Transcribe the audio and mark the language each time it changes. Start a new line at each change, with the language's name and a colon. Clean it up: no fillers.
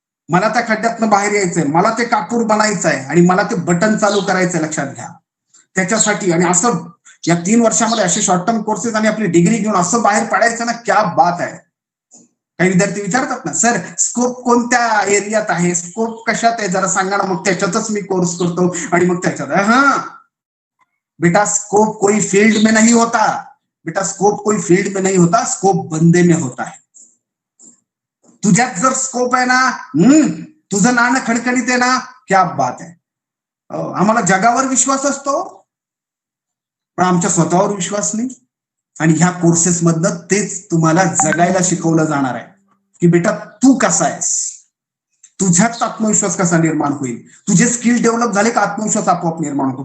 Marathi: मला त्या खड्ड्यातनं बाहेर यायचंय, मला ते कापूर बनायचं आहे आणि मला ते बटन चालू करायचंय, लक्षात घ्या. त्याच्यासाठी आणि असं या 3 वर्षामध्ये असे शॉर्ट टर्म कोर्सेस आणि आपली डिग्री घेऊन असं बाहेर पडायचं ना, क्या बात आहे. काही विद्यार्थी विचारतात ना, सर स्कोप कोणत्या एरियात आहे, स्कोप कशात आहे, जरा सांगा ना. मग त्याच्यातच मी कोर्स करतो आणि मग त्याच्यात.
Hindi: हा बेटा, स्कोप कोई फील्ड में नहीं होता, बेटा स्कोप कोई फील्ड में नहीं होता, स्कोप बंदे में होता है.
Marathi: तुझ्यात जर स्कोप आहे ना, तुझं नाणं खणखणीत आहे ना, क्या बात आहे. आम्हाला जगावर विश्वास असतो पण आमच्या स्वतःवर विश्वास नाही. आणि ह्या कोर्सेस मधनं तेच तुम्हाला जगायला शिकवलं जाणार आहे की बेटा तू कसा आहेस, तुझ्यात आत्मविश्वास कसा निर्माण होईल, तुझे स्किल डेव्हलप झाले का आत्मविश्वास आपोआप निर्माण होतो.